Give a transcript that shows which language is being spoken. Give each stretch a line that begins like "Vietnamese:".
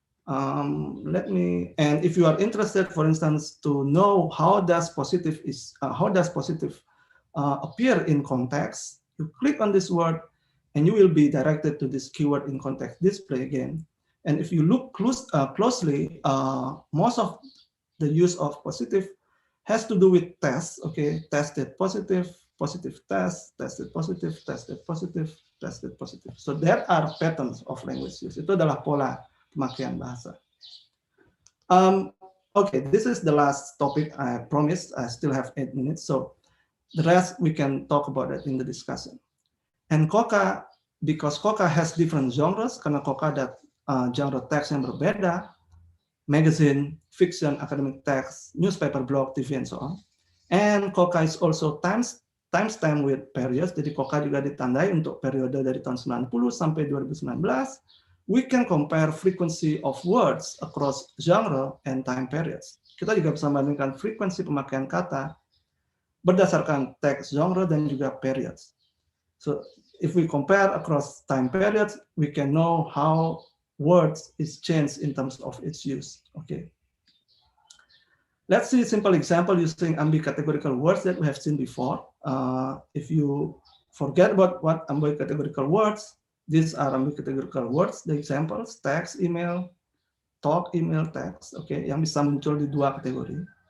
English: And if you are interested, for instance, to know how does positive appear in context, you click on this word, and you will be directed to this keyword in context display again. And if you look closely, most of the use of positive has to do with tests. Okay, tested positive, positive test, tested positive, tested positive, tested positive. So there are patterns of language use.
Indonesian: Itu adalah pola pemakaian bahasa.
English: Okay, this is the last topic. I promised I still have 8 minutes. So the rest we can talk about it in the discussion. And COCA, because COCA has different genres,
Indonesian: karena COCA ada genre teks yang berbeda,
English: magazine, fiction, academic text, newspaper, blog, TV, and so on. And COCA is also timestamp with periods.
Indonesian: Jadi COCA juga ditandai untuk periode dari tahun 90 sampai 2019.
English: We can compare frequency of words across genre and time periods.
Indonesian: Kita juga bisa membandingkan frekuensi pemakaian kata berdasarkan teks, genre, dan juga periods.
English: So if we compare across time periods, we can know how words is changed in terms of its use. Okay. Let's see a simple example using ambicategorical words that we have seen before. If you forget about what ambicategorical words, these are ambicategorical words, the examples, text, email, talk, email, text, okay,
Indonesian: yang bisa muncul di dua kategori.